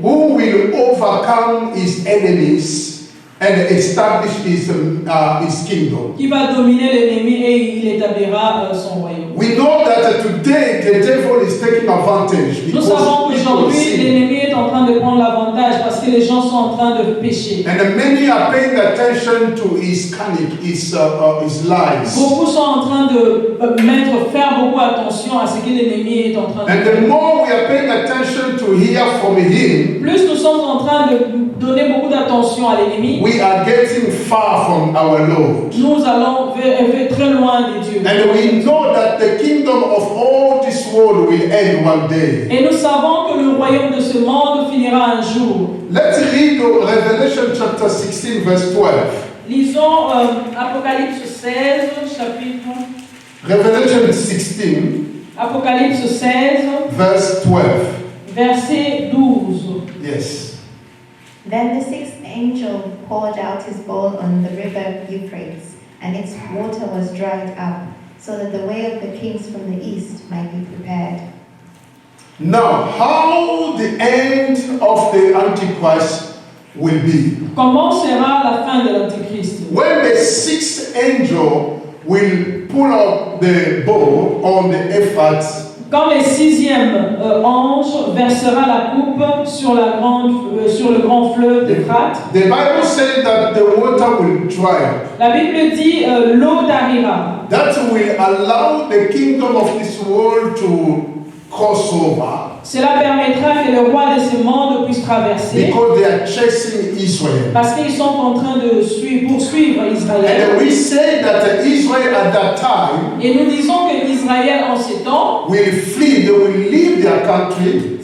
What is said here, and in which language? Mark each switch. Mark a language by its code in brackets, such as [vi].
[en] who will overcome his enemies and establish his kingdom. [fr] qui va dominer l'ennemi et il établira son royaume. [en] We know that today the devil is taking advantage [fr] Nous [en] because [fr] savons [en] people [fr] qu'aujourd'hui, [en] sin. [fr] l'ennemi est en train de prendre l'avantage parce que les gens sont en train de pécher. [en] And many are paying attention to his cunning, his lies. [fr] Beaucoup sont en train de faire beaucoup attention à ce que l'ennemi est en train de [en] And [fr] faire. [en] the more we are paying attention to hear from him, [fr] Plus nous sommes en train de donner beaucoup d'attention à l'ennemi, [en] we are getting far from our Lord. [fr] nous allons très loin de Dieu. [en] And we know that the kingdom of all this world will end one day. [fr] Et nous savons que le royaume de ce monde finira un jour. [en] Let's read Revelation chapter 16, verse 12. [fr] Lisons Apocalypse 16, chapitre. [en] Revelation 16, [fr] Apocalypse 16, [en] verse 12. [fr] verset 12. [en] Yes. Then the sixth angel poured out his bowl on the river Euphrates, and its water was dried up, so that the way of the kings from the east might be prepared. Now, how the end of the Antichrist will be. [fr] Comment sera la fin de l'Antichrist? [en] When the sixth angel will pull up the bowl on the Euphrates, [fr] Quand le sixième ange versera la coupe sur le grand fleuve d'Euphrate, [en] the Bible says that the water will dry up. [fr] la Bible dit l'eau tarira. [en] That will allow the kingdom of this world to cross over [fr] Cela permettra que le roi de ce monde puisse traverser [en] because they are chasing Israel. [fr] parce qu'ils sont en train de poursuivre Israël. [en] And we say that Israel at that time [fr] Et nous disons que Israël en ces temps [en] will flee, they will leave their country